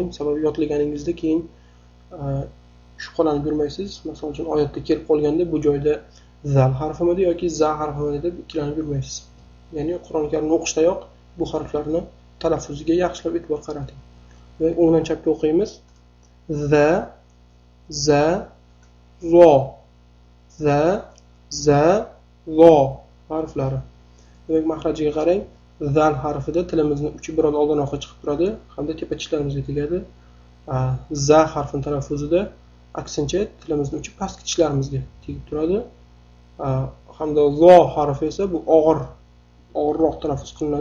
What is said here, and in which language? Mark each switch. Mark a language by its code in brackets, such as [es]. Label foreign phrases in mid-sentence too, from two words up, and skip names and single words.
[uz] Sababi yodlaganingizda keyin shubhalanib yurmaysiz. Masalan uchun oyatda kelib qolganda bu joyda zal harfimidi yoki za harfimidi deb ikkilanib yurmaysiz. Ya'ni Qur'oni Karimni o'qishdayoq bu harflarni talaffuziga yaxshilab e'tibor qarating. Va o'ngdan chapga o'qiymiz. Za, za, zo. Za, za, zo harflari. Demak, mahrajiga qarang. Zal harfida tilimizning uchi biroz oldinroqqa chiqib turadi hamda tepa tishlarimizga tegadi. Za harfining talaffuzida aksincha tilimizning uchi pastki tishlarimizga tegib turadi. Hamda zo harfi esa bu og'irroq talaffuz qilinadi.